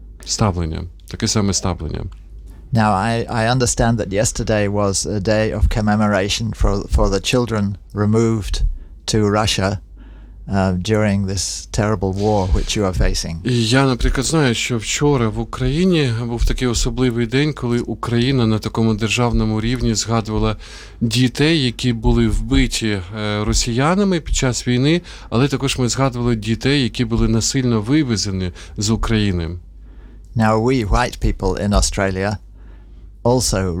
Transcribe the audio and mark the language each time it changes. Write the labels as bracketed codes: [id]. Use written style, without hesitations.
[uk] Ставлення, таке саме ставлення. [en] Now I understand that yesterday was a day of commemoration for the children removed to Russia during this terrible war which you are facing. [uk] Я, наприклад, знаю, що вчора в Україні був такий особливий день, коли Україна на такому державному рівні згадувала дітей, які були вбиті росіянами під час війни, але також ми згадували дітей, які були насильно вивезені з України. [en] Now we white people in Australia also